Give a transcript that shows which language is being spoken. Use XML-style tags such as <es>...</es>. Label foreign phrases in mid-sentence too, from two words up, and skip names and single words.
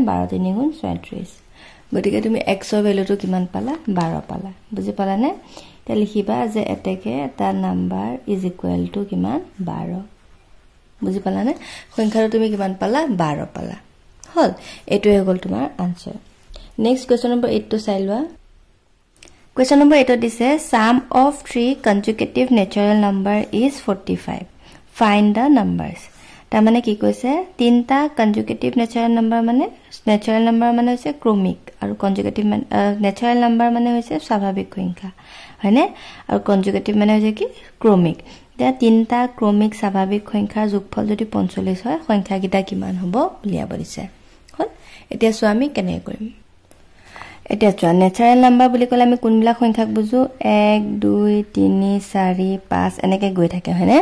<as>12 3 গুণ 36। গতিকে তুমি x ৰ ভ্যালুটো কিমান পালা 12 পালা। বুজি পালানে? তে লিখিবা যে এটেকে এটা নাম্বাৰ</as> <en>is equal to</en> <as>কিমান 12। বুজি পালানে? সংখ্যাটো তুমি কিমান পালা 12 পালা হল। এটোই হৈ গল তোমাৰ আনসাৰ।</as> <en>next question number</en> <as>8 টো চাই লোৱা।</as> <en>Question number 8 দিছে sum of 3 consecutive natural number is 45. Find the numbers.</en> <as>তাৰ মানে কি কৈছে তিনটা</as> <en>consecutive natural number</en> <as>মানে হৈছে ক্ৰমিক আৰু</as> <en>consecutive natural number</en> <as>মানে হৈছে স্বাভাৱিক সংখ্যা হয়নে? আৰু consecutive মানে হৈছে কি ক্ৰমিক। এতিয়া তিনটা ক্ৰমিক স্বাভাৱিক সংখ্যাৰ যোগফল যদি 45 হয় সংখ্যা কিটা কিমান হ'ব উলিয়াব দিছে হল। এতিয়া চোৱা আমি কেনে কৰিম। এতিয়া চোৱা</as> <en>natural number</en> <as>বুলি ক'লে আমি কোনবিলাক সংখ্যাক বুজো 1 2 3 4 5 এনেকে গৈ থাকে হয়নে?</as>